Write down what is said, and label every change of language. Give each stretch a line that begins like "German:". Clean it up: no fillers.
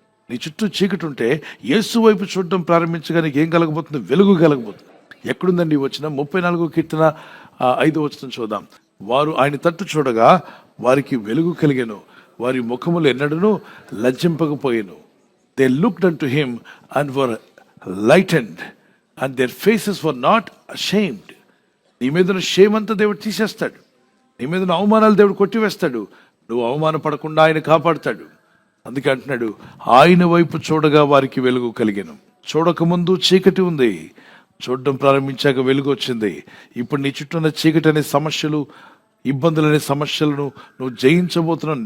Telugu: నీ చుట్టూ చీకటి ఉంటే యేసు వైపు చూడడం ప్రారంభించగా నీకు ఏం కలగబోతుంది? వెలుగు కలగబోతుంది. ఎక్కడుందండి వచ్చిన 34వ కీర్తన 5వ వచనం చూద్దాం. వారు ఆయన తట్టు చూడగా వారికి వెలుగు కలిగెను, వారి ముఖములు ఎన్నడను లజ్జింపకపోయెను.
English: They looked unto him and were lightened and their faces were not ashamed.
Telugu: నీ మీద షేమ్ అంతా దేవుడు తీసేస్తాడు, నీ మీద అవమానాలు దేవుడు కొట్టివేస్తాడు. నువ్వు అవమానపడకుండా ఆయన కాపాడుతాడు. అందుకే అంటున్నాడు, ఆయన వైపు చూడగా వారికి వెలుగు కలిగెను. చూడకముందు చీకటి ఉంది, చూడడం ప్రారంభించాక వెలుగు వచ్చింది. ఇప్పుడు నీ చుట్టూ ఉన్న చీకటి అనే సమస్యలు, ఇబ్బందులు అనే సమస్యలను నువ్వు జయించబోతున్నావు.